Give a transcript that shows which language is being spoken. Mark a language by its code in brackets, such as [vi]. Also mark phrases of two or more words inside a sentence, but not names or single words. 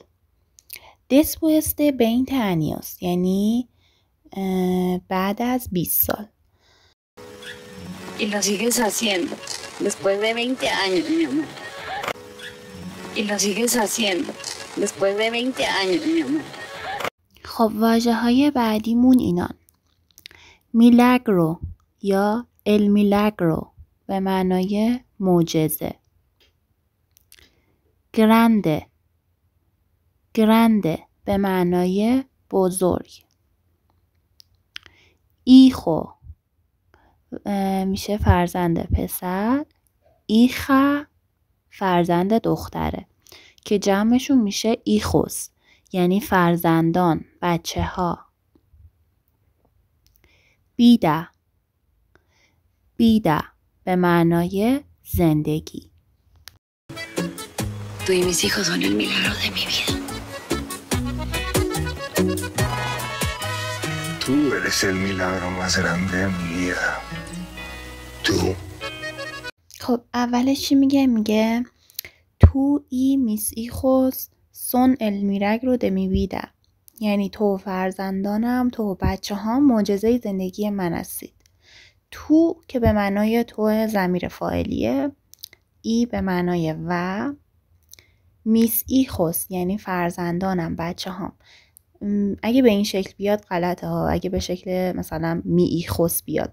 [es] después de 20 años [fa] یعنی بعد از 20 سال. [es] Y lo sigues haciendo. Después de 20 años, mi amor. Y lo sigues haciendo. Después de 20 años, mi amor. [fa] خب واژه‌های بعدیمون اینان. milagro یا [es] el milagro [fa] به معنای معجزه. grande به معنای بزرگ. hijo میشه فرزند پسر. hija فرزند دختره که جمعشون میشه hijos یعنی فرزندان، بچه ها. vida به معنای زندگی. [es] Tú y mis hijos son el milagro de mi vida. Tú eres el milagro más grande de mi vida. Tú. [fa] خب اولش چی میگه؟ میگه [es] tú y mis hijos son el milagro de mi vida. [fa] یعنی تو فرزندانم، تو بچه ها معجزه زندگی من هستید. تو که به معنای تو ضمیر فاعلیه، ای به معنای و، [es] mis hijos [fa] یعنی فرزندانم، بچه هم. اگه به این شکل بیاد غلطه ها، اگه به شکل مثلا [es] mi hijos [fa] بیاد.